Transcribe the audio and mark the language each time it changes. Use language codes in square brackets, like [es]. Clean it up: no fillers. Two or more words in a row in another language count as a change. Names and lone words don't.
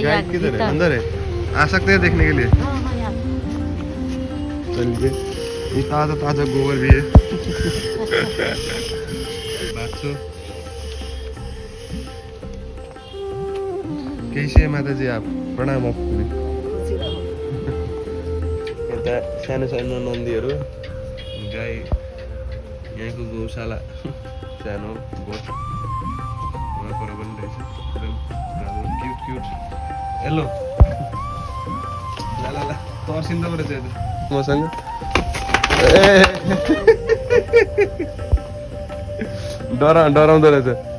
[hi] किधर है अंदर है आ सकते हैं देखने के लिए हाँ हाँ चलिए ये ताजा गोबर भी है बाछो कैसे है माता जी आप प्रणाम आपको [ne] यता सानो सानो नन्दीहरू गाई यहाँको गौशाला सानो गोठ वहाँ पर पनि रहेछ [en] cute cute hello [ne] ल ल ल तर्सिँदो रहेछ यता मसँग डराउँदो रहेछ